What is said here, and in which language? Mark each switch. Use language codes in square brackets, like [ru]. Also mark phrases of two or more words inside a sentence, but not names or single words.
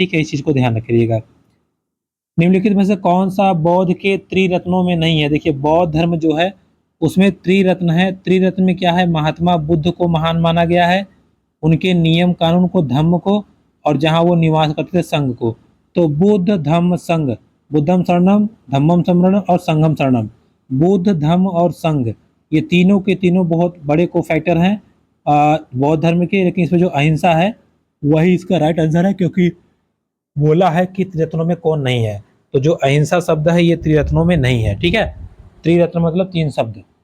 [hi] ठीक है, इस चीज को ध्यान रखिएगा। निम्नलिखित में से कौन सा बौद्ध के त्रिरत्नों में नहीं है? देखिए, बौद्ध धर्म जो है उसमें त्रिरत्न है। त्रिरत्न में क्या है? महात्मा बुद्ध को महान माना गया है, उनके नियम कानून को, धम्म को, और जहाँ वो निवास करते थे संघ को। तो बुद्ध धम्म संघ, [pi] बुद्धम शरणम, धम्मम शरणम और संघम शरणम। [hi] बुद्ध, धम्म और संघ, ये तीनों के तीनों बहुत बड़े को फैक्टर हैं बौद्ध धर्म के। लेकिन इसमें जो अहिंसा है वही इसका [en] right answer [hi] है, क्योंकि बोला है कि त्रिरत्नों में कौन नहीं है। तो जो अहिंसा शब्द है ये त्रिरत्नों में नहीं है। ठीक है, त्रिरत्न मतलब 3 शब्द।